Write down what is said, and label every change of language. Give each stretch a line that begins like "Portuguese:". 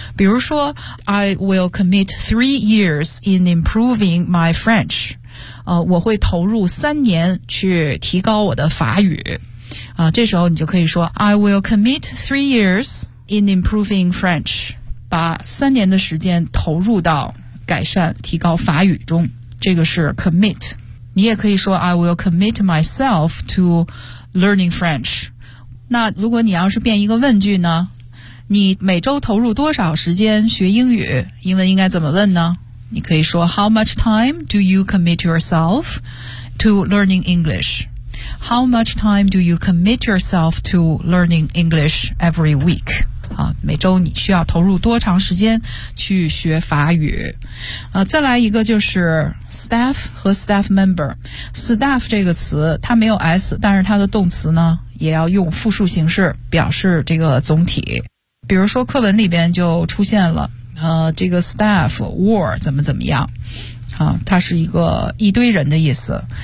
Chinese: 比如说
English: I will commit 3 years in improving my French，
Chinese: 我会投入3年去提高我的法语，这时候你就可以说
English: I will commit 3 years in improving French，
Chinese: 把3年的时间投入到改善提高法语中，这个是 commit。你也可以说
English: I will commit myself to learning French。
Chinese: 那如果你要是变一个问句呢，你每周投入多少时间学英语，英文应该怎么问呢？你可以说
English: How much time do you commit yourself to learning English? How much time do you commit yourself to learning English every week?
Chinese: 每周你需要投入多长时间去学法语。再来一个就是 staff 和 staff member。 staff 这个词它没有 s， 但是它的动词呢也要用复数形式表示这个总体。比如说课文里边就出现了这个 staff were 怎么怎么样，它是一个一堆人的意思。